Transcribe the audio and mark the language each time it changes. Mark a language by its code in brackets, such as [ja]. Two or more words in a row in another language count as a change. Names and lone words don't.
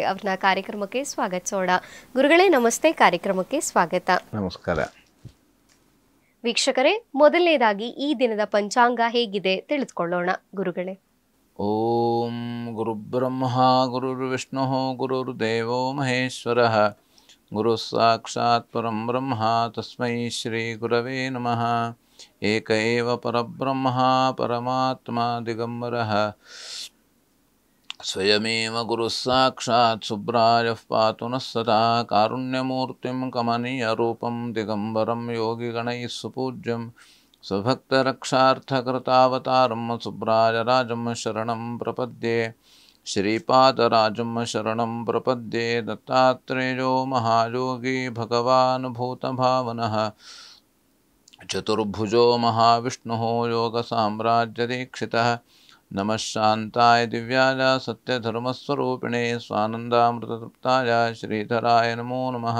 [kn] ಅವ್ರನ್ನ ಕಾರ್ಯಕ್ರಮಕ್ಕೆ ಸ್ವಾಗತಿಸೋಣ. ಗುರುಗಳೇ ನಮಸ್ತೆ, ಕಾರ್ಯಕ್ರಮಕ್ಕೆ ಸ್ವಾಗತ. ನಮಸ್ಕಾರ. ವೀಕ್ಷಕರೇ, ಮೊದಲನೇದಾಗಿ ಈ ದಿನದ ಪಂಚಾಂಗ ಹೇಗಿದೆ ತಿಳಿದುಕೊಳ್ಳೋಣ. ಗುರುಗಳೇ. [sa] ಓಂ ಗುರುಬ್ರಹ್ಮ ಗುರುರ್ವಿಷ್ಣು ಗುರುರ್ದೇವೋ ಮಹೇಶ್ವರ ಗುರು ಸಾಕ್ಷಾತ್ ಪರಂ ಬ್ರಹ್ಮ ತಸ್ಮೈ ಶ್ರೀ ಗುರವೇ ನಮಃ. ಏಕ ಏವ ಪರಬ್ರಹ್ಮ ಪರಮಾತ್ಮ ದಿಗಂಬರಃ ಸ್ವಯಮೇವ ಗುರು ಸಾಕ್ಷಾತ್ ಸುಬ್ರಾಯಃ ಪಾತು ನಃ ಸದಾ ಕಾರುಣ್ಯಮೂರ್ತಿಂ ಕಮನೀಯ ರೂಪಂ ದಿಗಂಬರಂ ಯೋಗಿಗಣೈಃ ಸುಪೂಜ್ಯಂ ಸ್ವಭಕ್ತರಕ್ಷಾರ್ಥಕೃತಾವತಾರಂ ಸುಬ್ರಾಯರಾಜಂ ಶರಣಂ ಪ್ರಪದ್ಯೆ. ಶ್ರೀಪಾದರಾಜಂ ಶರಣಂ ಪ್ರಪದ್ಯೆ. ದತ್ತಾತ್ರೇಯೋ ಮಹಾಯೋಗಿ ಭಗವಾನ್ ಭೂತಭಾವನಃ ಚತುರ್ಭುಜೋ ಮಹಾವಿಷ್ಣುಃ ಯೋಗಸಾಮ್ರಾಜ್ಯದೀಕ್ಷಿತಃ. ನಮಃ ಶಾಂತಾಯ ದಿವ್ಯಾಯ ಸತ್ಯಧರ್ಮಸ್ವರೂಪಿಣೇ ಸ್ವಾನಂದಾಮೃತತೃಪ್ತಾಯ ಶ್ರೀಧರಾಯ ನಮೋ ನಮಃ.